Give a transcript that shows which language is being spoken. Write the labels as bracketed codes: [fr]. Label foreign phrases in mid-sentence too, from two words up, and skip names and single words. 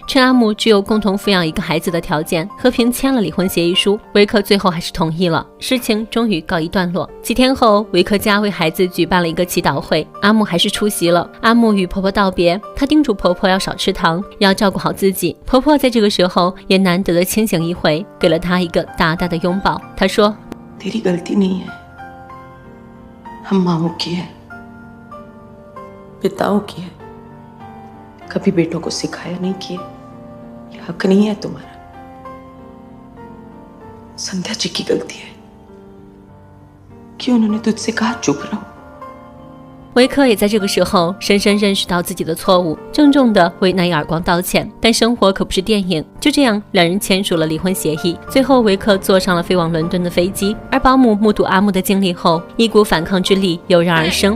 [zh] 趁阿木只有共同抚养一个孩子的条件，和平签了离婚协议书，维克最后还是同意了。事情终于告一段落。几天后，维克家为孩子举办了一个祈祷会，阿木还是出席了。阿木与婆婆道别，她叮嘱婆婆要少吃糖，要照顾好自己。婆婆在这个时候也难得的清醒一回，给了她一个大大的拥抱。她说 [hi] तेरी गलती नहीं है, हम माओं की है, पिताओं की है, कभी बेटों को सिखाया नहीं किए, ये हक नहीं है तुम्हारा, संध्या जी की गलती है कि उन्होंने तुझसे कहा चुप रहो। [zh] 维克也在这个时候深深认识到自己的错误，郑重地为那一耳光道歉。但生活可不是电影，就这样，两人签署了离婚协议。最后，维克坐上了飞往伦敦的飞机，而保姆目睹阿木的经历后，一股反抗之力油然而生。